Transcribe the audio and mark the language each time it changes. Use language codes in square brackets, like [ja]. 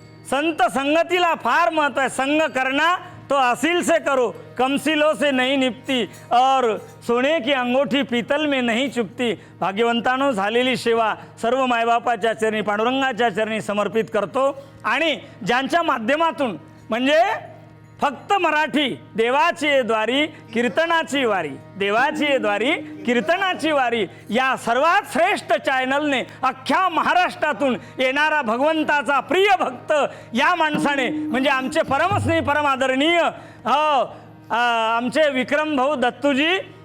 [mr] संत संगतीला फार महत्व आहे. [hi] संग करना तो असील से करो, कमसिलों से नहीं निपती, और सोने की अंगोठी पीतल में नहीं चुकती. [mr] भाग्यवंतानो, झालेली सेवा सर्व मायबापाच्या चरणी, पांडुरंगाच्या चरणी समर्पित करतो. आणि ज्यांच्या माध्यमातून म्हणजे फक्त मराठी देवाची द्वारी कीर्तनाची वारी, देवाची द्वारी कीर्तनाची वारी या सर्वात श्रेष्ठ चॅनलने अख्ख्या महाराष्ट्रातून येणारा भगवंताचा प्रिय भक्त या माणसाने म्हणजे आमचे परमस्नेही परम आदरणीय आमचे विक्रम भाऊ दत्तूजी